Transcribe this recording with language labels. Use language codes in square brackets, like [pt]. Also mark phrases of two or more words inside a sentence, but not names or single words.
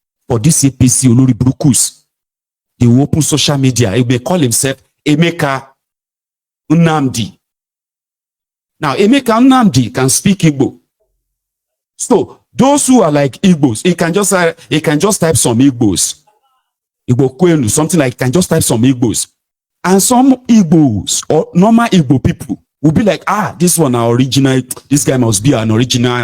[en] for this APC [yo] Olori Burukus. [en] He will open social media. He may call himself Emeka Nnamdi. Now, Emeka Nnamdi can speak Igbo. So, those who are like Igbos, he can just type some Igbos. [ig] Igbo Kwenu, [en] something like, can just type some Igbos. And some Igbos, or normal Igbo people, will be like, this one are original, this guy must be an original.